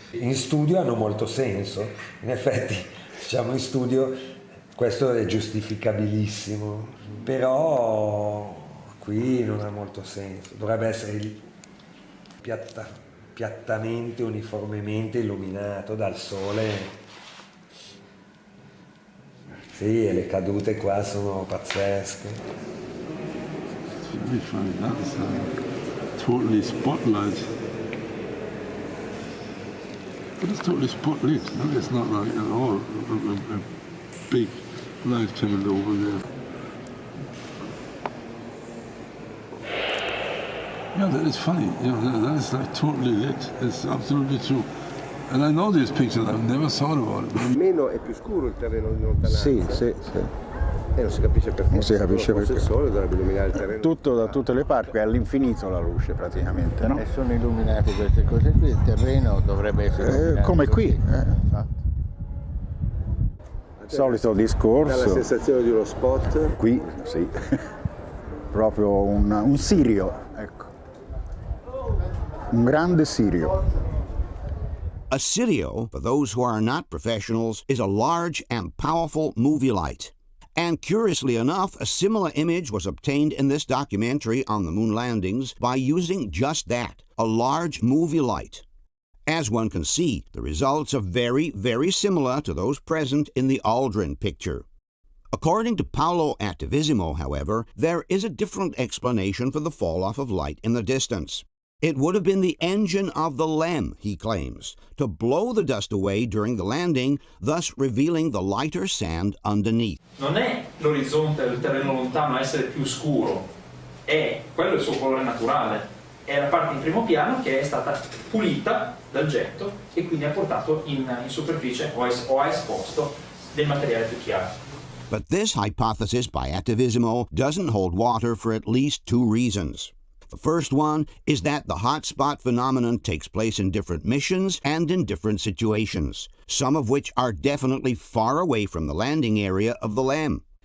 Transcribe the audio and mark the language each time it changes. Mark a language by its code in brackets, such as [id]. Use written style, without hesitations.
[it] In studio hanno molto senso, in effetti, diciamo in studio questo è giustificabilissimo, però qui non ha molto senso. Dovrebbe essere piattamente, uniformemente illuminato dal Sole. Sì, e le cadute qua sono pazzesche. [en] It's very funny, that's totally spotlight. But it's totally spotlit, no? It's not like at all a big light coming over there. Yeah, that is funny. Yeah, that is like totally lit. It's absolutely true. And I know these pictures, I've never thought about it. [it] Meno è più scuro il terreno in lontananza. Sì. E non si capisce perché. Non si capisce perché. Il sole dovrebbe illuminare il terreno. Tutto da tutte le parti, è all'infinito la luce praticamente, no? E sono illuminate queste cose qui, il terreno dovrebbe essere come qui. Infatti. Solito discorso. Dà la sensazione di uno spot. Qui, sì. Proprio un sirio, ecco. Un grande sirio. [en] A sirio, for those who are not professionals, is a large and powerful movie light. And curiously enough, a similar image was obtained in this documentary on the moon landings by using just that, a large movie light. As one can see, the results are very, very similar to those present in the Aldrin picture. According to Paolo Attivissimo, however, there is a different explanation for the fall-off of light in the distance. It would have been the engine of the LEM, he claims, to blow the dust away during the landing, thus revealing the lighter sand underneath. [it] Non è l'orizzonte del terreno lontano a essere più scuro, è quello il suo colore naturale. È la parte in primo piano che è stata pulita dal getto e quindi ha portato in superficie o ha esposto del materiale più chiaro. [en] But this hypothesis by Attivissimo doesn't hold water for at least two reasons. The first one is that the hotspot phenomenon takes place in different missions and in different situations, some of which are definitely far away from the landing area of the LEM.